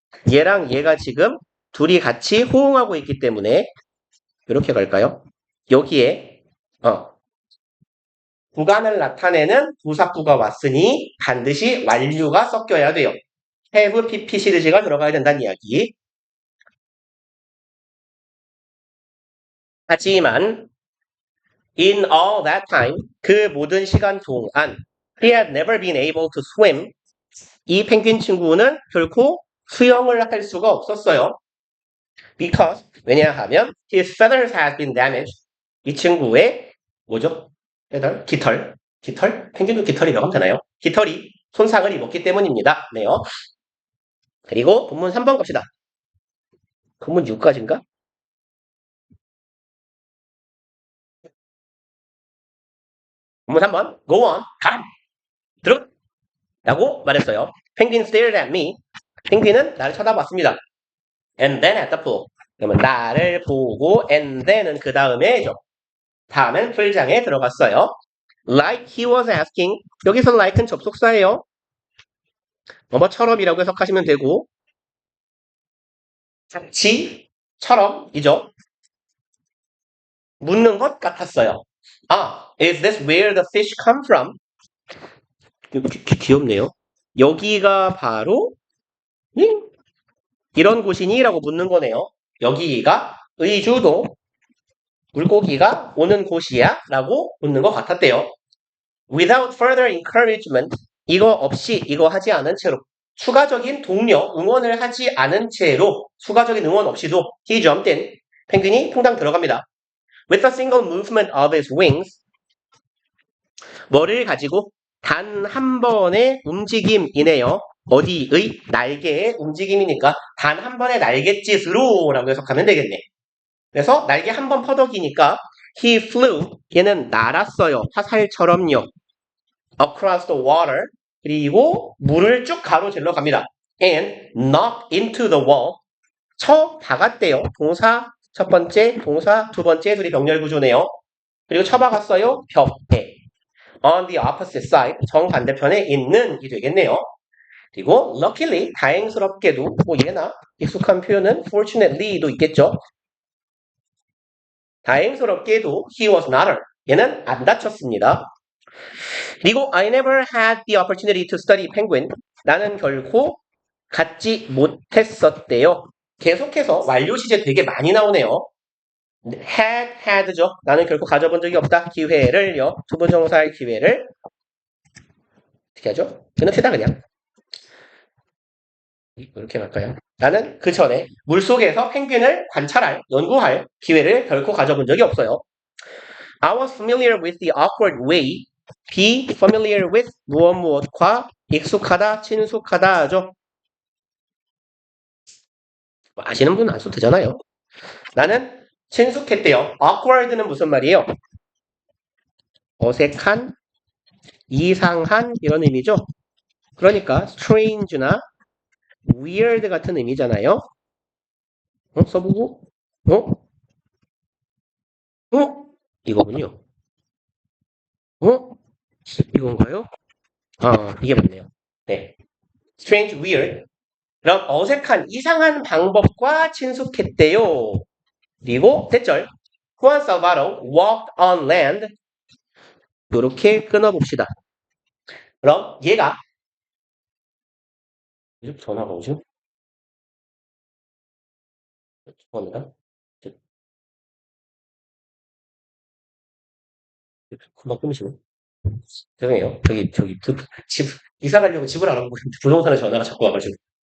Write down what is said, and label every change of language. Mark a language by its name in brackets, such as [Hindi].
[Korean] 얘랑 얘가 지금 둘이 같이 호응하고 있기 때문에 이렇게 갈까요? 여기에 구간을 나타내는 부사구가 왔으니 반드시 완료가 섞여야 돼요. have, pp 시리즈가 들어가야 된다는 이야기. [English] 하지만 in all that time, [Korean] 그 모든 시간 동안 [English] he had never been able to swim. [Korean] 이 펭귄 친구는 결코 수영을 할 수가 없었어요. [English] Because, 왜냐하면 his feathers had been damaged. [Korean] 이 친구의 뭐죠? feather? 깃털? 펭귄도 깃털이라고 하면 되나요? 깃털이 손상을 입었기 때문입니다. 네요. 그리고 본문 3번 갑시다. 본문 6까지인가? 본문 3번. [English] Go on. [Korean] 가. 들어. 라고 말했어요. [English] Penguin stared at me. [Korean] 펭귄은 나를 쳐다봤습니다. [English] And then at the pool. [Korean] 그러면 나를 보고 and then은 그 다음에죠. 다음엔 풀장에 들어갔어요. [English] Like he was asking. [Korean] 여기서 like는 접속사예요. 뭐뭐처럼이라고 해석하시면 되고 같이처럼이죠. 묻는 것 같았어요. [English] Is this where the fish come from? [Korean] 귀엽네요. 여기가 바로 이런 곳이니? 라고 묻는 거네요. 여기가 의주도 물고기가 오는 곳이야? 라고 묻는 것 같았대요. [English] Without further encouragement, [Korean] 이거 없이, 이거 하지 않은 채로, 추가적인 독려, 응원을 하지 않은 채로, 추가적인 응원 없이도 [English] he jumped in, [Korean] 펭귄이 퐁당 들어갑니다. [English] With a single movement of his wings, [Korean] 뭐를 가지고 단 한 번의 움직임이네요. 어디의? 날개의 움직임이니까 단 한 번의 날갯짓으로 라고 해석하면 되겠네. 그래서 날개 한 번 퍼덕이니까 [English] he flew, [Korean] 얘는 날았어요. 화살처럼요. [English] across the water, [Korean] 그리고 물을 쭉 가로질러 갑니다. [English] and knocked into the wall, [Korean] 쳐 박았대요. 동사 첫 번째, 동사 두 번째 둘이 병렬 구조네요. 그리고 쳐박았어요. 벽에. [English] on the opposite side, [Korean] 정반대편에 있는 이 되겠네요. 그리고 luckily, 다행스럽게도 뭐 얘나 익숙한 표현은 fortunately도 있겠죠. [English] 다행스럽게도 he was not hurt. [Korean] 얘는 안 다쳤습니다. [English] 그리고 I never had the opportunity to study penguin. [Korean] 나는 결코 갖지 못했었대요. 계속해서 완료 시제 되게 많이 나오네요. had죠. 나는 결코 가져본 적이 없다. 기회를요. 투부정사의 기회를 어떻게 하죠? 끊읍시다 그냥. 이렇게 갈까요? 나는 그 전에 물속에서 펭귄을 관찰할, 연구할 기회를 결코 가져본 적이 없어요. [English] I was familiar with the awkward way. [Korean] be familiar with 무엇과 익숙하다, 친숙하다죠. 아시는 분은 안 써도 되잖아요. 나는 친숙했대요. awkward는 무슨 말이에요? 어색한, 이상한 이런 의미죠. 그러니까 strange나 weird 같은 의미잖아요. 써보고 이거군요. 이건가요? 이게 맞네요. 네. strange, weird. 그럼 어색한, 이상한 방법과 친숙했대요. 그리고 대절. [English] Juan Salvador walked on land. [Korean] 이렇게 끊어봅시다. 그럼 얘가 이렇게 전화가 오죠? 죄송합니다. 금방 끊으시네. 죄송해요. 집, 이사 가려고 집을 알아보고 있는데 부동산에 전화가 자꾸 와가지고.